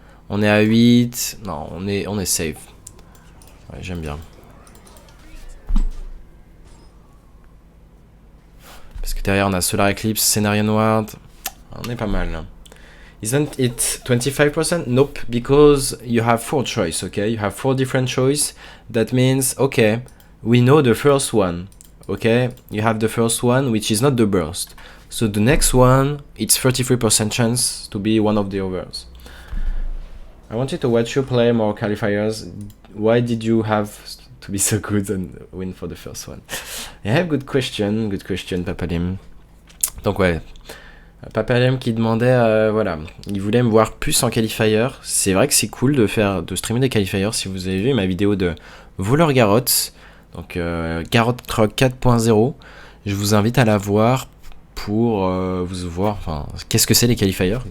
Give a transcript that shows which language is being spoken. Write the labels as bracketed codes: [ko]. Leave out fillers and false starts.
[fr] On est à 8. Non, on est safe. Ouais, j'aime bien. Parce que derrière, on a Solar Eclipse, Scénario Onward. On est pas mal là. [en] Isn't it 25%? Nope, because you have 4 choice, okay? You have 4 different choice. That means, okay, we know the first one, okay? You have the first one, which is not the burst. So the next one, it's 33% chance to be one of the others. I wanted to watch you play more qualifiers. Why did you have to be so good and win for the first one? Yeah, good question, Papalim. [fr] Donc ouais. Papalem qui demandait, voilà, il voulait me voir plus en qualifier. C'est vrai que c'est cool de streamer des qualifiers. Si vous avez vu ma vidéo de Voleur Garrotte, Donc Garrot Croc 4.0. Je vous invite à la voir pour vous voir, enfin, qu'est-ce que c'est les qualifiers.